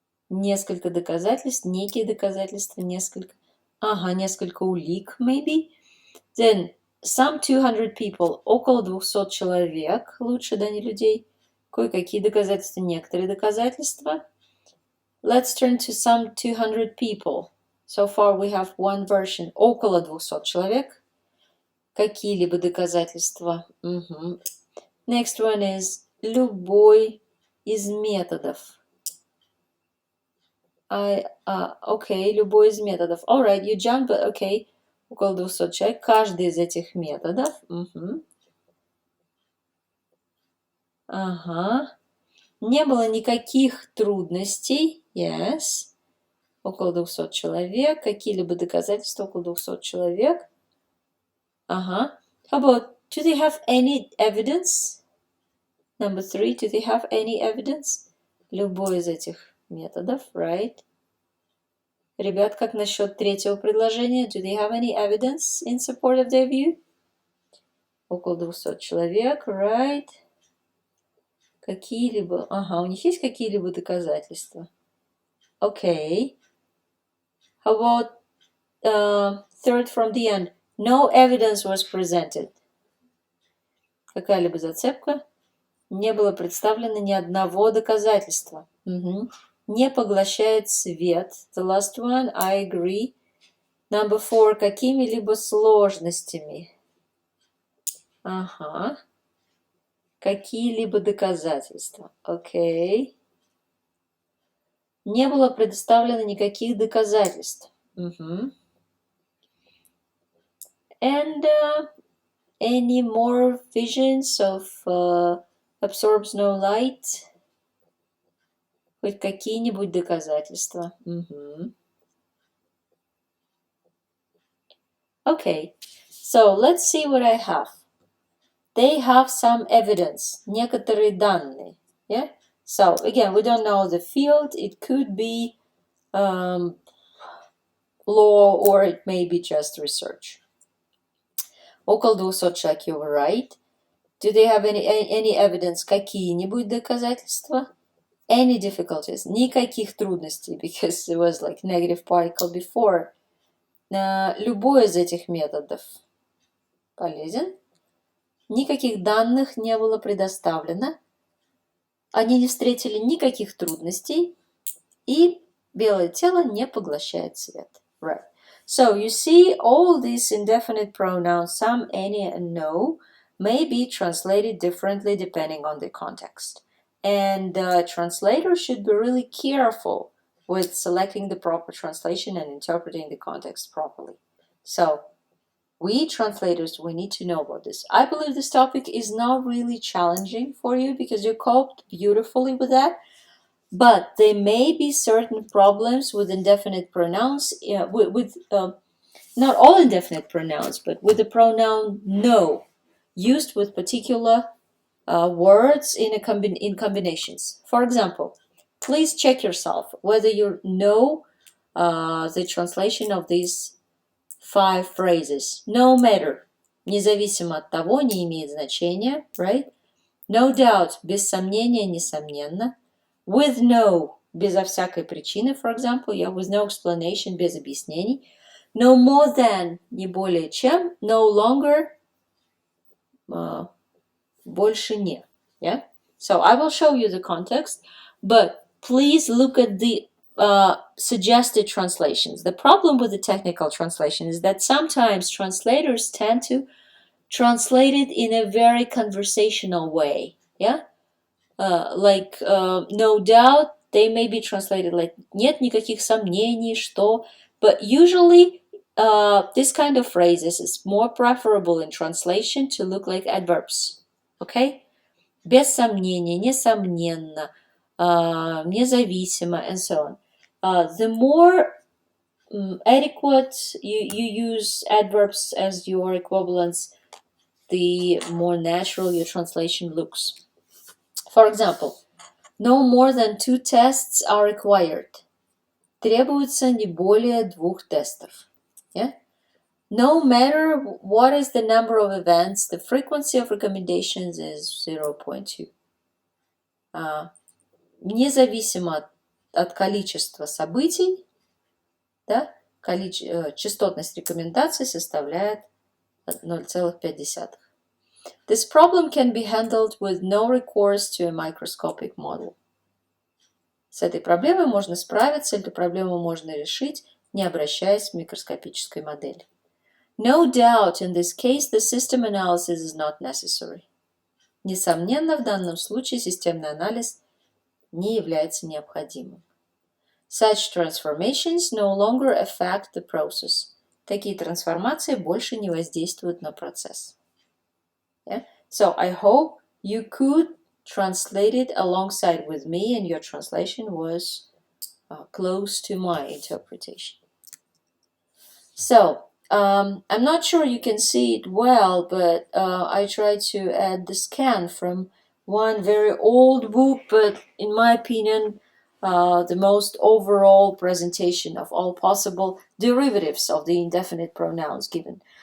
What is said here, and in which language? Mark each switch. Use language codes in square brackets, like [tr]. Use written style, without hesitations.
[ru] Несколько доказательств. Некие доказательства. Несколько. Ага, несколько улик, maybe. [en] Then, some 200 people. [ru] Около 200 человек. Лучше, да, не людей. Кое-какие доказательства. Некоторые доказательства. [en] Let's turn to some 200 people. So far we have one version. [ru] Около 200 человек. Какие-либо доказательства. [en] Next one is [ru] любой из методов. Okay, любой из методов. [en] Alright, you jump, but okay. [ru] Около 200 человек. Каждый из этих методов. Ага. Не было никаких трудностей. Yes. Около 200 человек. Какие-либо доказательства около 200 человек. Ага. [en] How about, do they have any evidence? Number 3, do they have any evidence? [ru] Любой из этих методов, right? Ребят, как насчет третьего предложения? [en] Do they have any evidence in support of their view? [ru] Около 200 человек, right? Какие-либо... Ага, у них есть какие-либо доказательства? [en] Okay. How about third from the end? No evidence was presented. [ru] Какая-либо зацепка? Не было представлено ни одного доказательства. Не поглощает свет. [en] The last one, I agree. Number 4, [ru] какими-либо сложностями. Ага. Какие-либо доказательства. [en] Okay. [ru] Не было предоставлено никаких доказательств. [en] And any more visions of absorbs no light? [ru] Хоть какие-нибудь доказательства. [en] Okay, so let's see what I have. They have some evidence. [ru] Некоторые данные. Yeah? [en] So, again, we don't know the field. It could be law or it may be just research. [ru] Около 200 человек, [en] you were right. Do they have any evidence? [ru] Какие-нибудь доказательства? [en] Any difficulties? [ru] Никаких трудностей, [en] because it was like negative particle before. [ru] Любой из этих методов полезен. Никаких данных не было предоставлено. Они не встретили никаких трудностей. И белое тело не поглощает свет. [en] Right. So you see all these indefinite pronouns, some, any, and no, may be translated differently depending on the context. And the translator should be really careful with selecting the proper translation and interpreting the context properly. So we translators, we need to know about this. I believe this topic is not really challenging for you because you coped beautifully with that. But there may be certain problems with indefinite pronouns, not all indefinite pronouns, but with the pronoun no, used with particular words in combinations. For example, please check yourself whether you know the translation of these 5 phrases. No matter, [ru] независимо от того, не имеет значения, right? [en] No doubt, [ru] без сомнения, несомненно. [en] With no, [ru] безо всякой причины, [en] for example, with no explanation, [ru] без объяснений. [en] No more than, [ru] не более чем. [en] No longer, [ru] больше не. [en] Yeah? So I will show you the context, but please look at the suggested translations. The problem with the technical translation is that sometimes translators tend to translate it in a very conversational way. Yeah? No doubt, they may be translated like [ru] нет никаких сомнений, что. [en] But usually, this kind of phrases is more preferable in translation to look like adverbs. Okay? [ru] Без сомнения, несомненно, независимо, [en] and so on. The more adequate you use adverbs as your equivalents, the more natural your translation looks. For example, no more than 2 tests are required. [ru] Требуется не более 2 тестов. [en] Yeah? No matter what is the number of events, the frequency of recommendations is 0.2. [ru] Независимо от количества событий, да, частотность рекомендаций составляет 0,5. [en] This problem can be handled with no recourse to a microscopic model. [ru] С этой проблемой можно справиться, эту проблему можно решить, не обращаясь к микроскопической модели. [en] No doubt, in this case, the system analysis is not necessary. [ru] Несомненно, в данном случае системный анализ не является необходимым. [en] Such transformations no longer affect the process. [ru] Такие трансформации больше не воздействуют на процесс. [en] Yeah? So I hope you could translate it alongside with me and your translation was close to my interpretation. So I'm not sure you can see it well, but I tried to add the scan from one very old book, but in my opinion, the most overall presentation of all possible derivatives of the indefinite pronouns given.